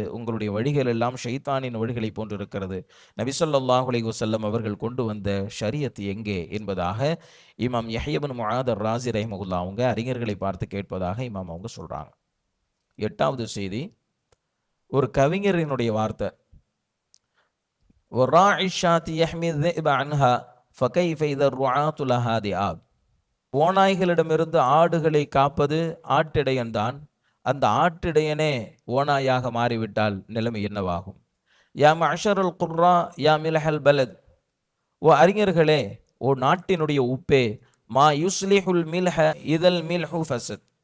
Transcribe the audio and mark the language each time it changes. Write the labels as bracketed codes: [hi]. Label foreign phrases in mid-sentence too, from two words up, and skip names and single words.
[ta] உங்களுடைய வழிகள் எல்லாம் ஷைத்தானின் வழிகளை போன்று இருக்கிறது. நபி [ar] صلى الله عليه وسلم [ta] அவர்கள் கொண்டு வந்த ஷரியத் எங்கே என்பதாக இமாம் யஹ்யா இப்னு முஆத் அர்-ராஸி ரஹிமஹுல்லாஹ் அவங்க அறிஞர்களை பார்த்து கேட்பதாக இமாம் அவங்க சொல்றாங்க. 8வது செய்தி, ஒரு கவிஞரினுடைய வார்த்தை, [ar] وَالرَّاعِي الشَّاةِ يَحْمِي الذِّئْبَ عَنْهَا فَكَيْفَ إِذَا الرُّعَاةُ لَهَا ذِئَابٌ. [ta] ஓநாய்களிடமிருந்து ஆடுகளை காப்பது ஆட்டிடையன்தான். அந்த ஆட்டிடையனே ஓநாயாக மாறிவிட்டால் நிலைமை என்னவாகும்? [ar] يا معشر القراء يا ملح البلد. [ta] ஓ அறிஞர்களே, ஓ நாட்டினுடைய உப்பே, [ar] ما يصلح الملح إذا الملح فسد.